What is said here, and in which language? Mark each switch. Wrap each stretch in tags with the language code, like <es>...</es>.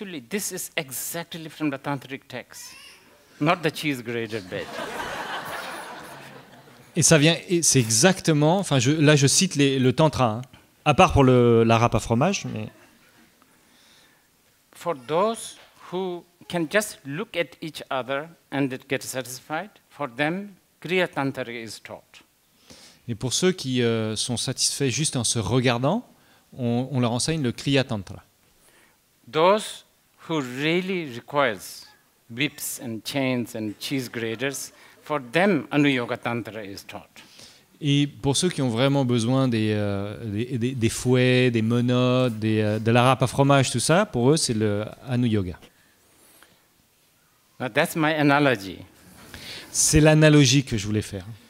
<en>This is exactly from the tantric text, not the cheese grater bit.</en> <fr>Et ça vient, c'est exactement, là je cite le tantra, hein, à part pour la râpe à fromage, mais...</fr> <en>For those who can just look at each other and get satisfied, for them, Kriya Tantra is taught.</en> <fr>Et pour ceux qui sont satisfaits juste en se regardant, on leur enseigne le Kriya Tantra.</fr> <en>Those who really requires whips and chains and cheese graters, for them, Anuyoga Tantra is taught.</en> <fr>Et pour ceux qui ont vraiment besoin des fouets, des menottes, de la râpe à fromage, tout ça, pour eux, c'est le Anuyoga.</fr> <en>Now that's my analogy.</en> <fr>C'est l'analogie que je voulais faire.</fr>